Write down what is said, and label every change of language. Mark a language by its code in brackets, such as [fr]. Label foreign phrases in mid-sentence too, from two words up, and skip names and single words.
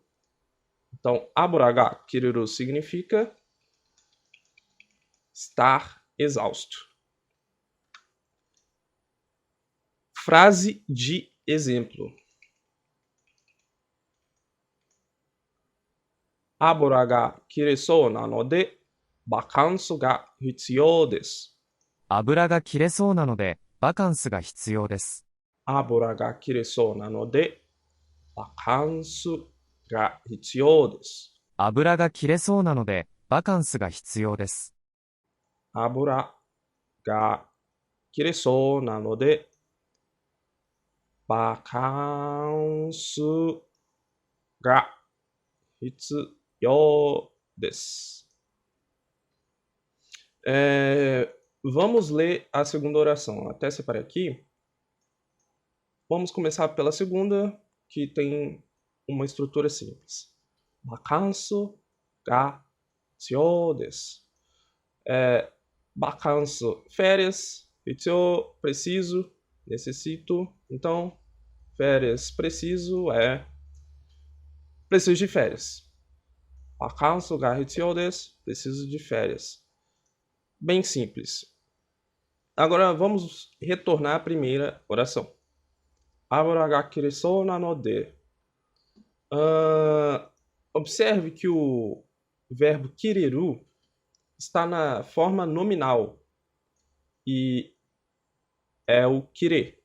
[pt] Então, [ja] 油が切れる [pt] significa estar exausto. Frase de exemplo. [ja] 油が切れそうなので、バカンスが必要です. 油が切れそうなので、バカンスが必要です。油が切れそうなので、バカンスが必要です。油が切れそうなので、バカンスが必要です。油が切れそうなので、バカンスが必要です。 [pt] Vamos ler a segunda oração. Até separei aqui. Vamos começar pela segunda, que tem uma estrutura simples. [ja] バカンスが必要です. [pt] Bakansu, férias. Hitsuyou, preciso, necessito. Então, férias, preciso é preciso de férias. [ja] バカンスが必要です. [pt] Preciso de férias. Bem simples. Agora vamos retornar à primeira oração. [ja] 油が切れそうなので. [pt] Observe que o verbo kireru está na forma nominal e é o kire.